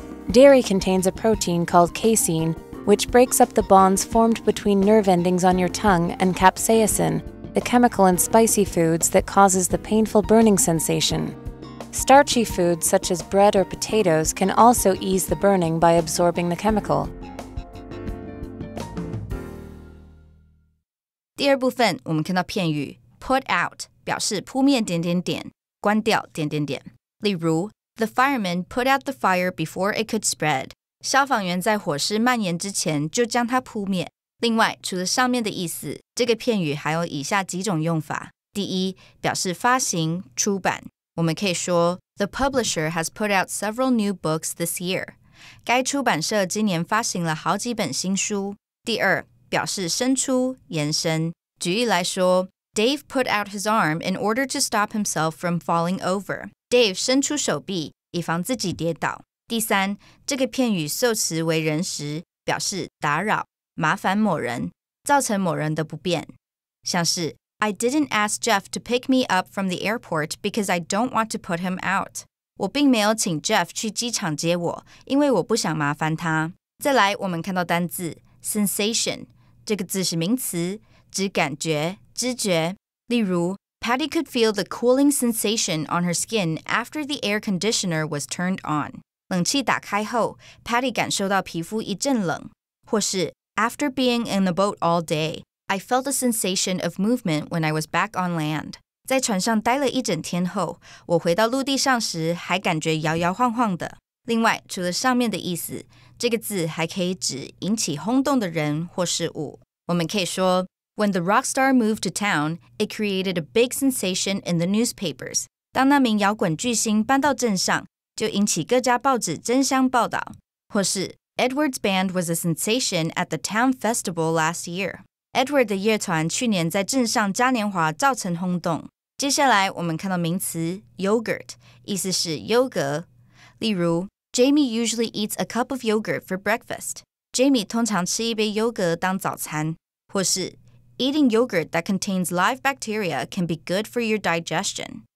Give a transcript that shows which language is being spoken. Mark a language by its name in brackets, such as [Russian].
[English] Dairy contains a protein called casein, which breaks up the bonds formed between nerve endings on your tongue, and capsaicin, the chemical in spicy foods that causes the painful burning sensation. Starchy foods such as bread or potatoes can also ease the burning by absorbing the chemical. [Chinese] 第二部分，我们看到片语 put out 表示扑灭点点点，关掉点点点。例如 [English] The firemen put out the fire before it could spread. [Chinese] 消防员在火势蔓延之前就将它扑灭。另外，除了上面的意思，这个片语还有以下几种用法。第一，表示发行、出版。我们可以说 [English] The publisher has put out several new books this year. [Chinese] 该出版社今年发行了好几本新书。第二，表示伸出、延伸。举例来说 [English] Dave put out his arm in order to stop himself from falling over. [Chinese] Dave 伸出手臂，以防自己跌倒。第三，这个片语受词为人时，表示打扰、麻烦某人，造成某人的不便。 [English] 像是 I didn't ask Jeff to pick me up from the airport because I don't want to put him out. [Chinese] 我并没有请 Jeff 去机场接我，因为我不想麻烦他。再来，我们看到单字 sensation 这个字是名词，指感觉、知觉。例如 [English] Patty could feel the cooling sensation on her skin after the air conditioner was turned on. [Chinese] 冷气打开后 Patty 感受到皮肤一阵冷。或是 [English] After being in the boat all day, I felt a sensation of movement when I was back on land. [Chinese] 在船上待了一整天后，我回到陆地上时还感觉摇摇晃晃的。另外，除了上面的意思，这个字还可以指引起轰动的人或事物。我们可以说 [English] When the rock star moved to town, it created a big sensation in the newspapers. [Chinese] 当那名摇滚巨星搬到镇上，就引起各家报纸争相报道。或是 [English] Edward's band was a sensation at the town festival last year. [Chinese] Edward 的乐团去年在镇上嘉年华造成轰动。接下来我们看到名词 yogurt， 意思是优格。例如 [English] Jamie usually eats a cup of yogurt for breakfast. [Chinese] Jamie 通常吃一杯优格当早餐。或是 [English] Eating yogurt that contains live bacteria can be good for your digestion.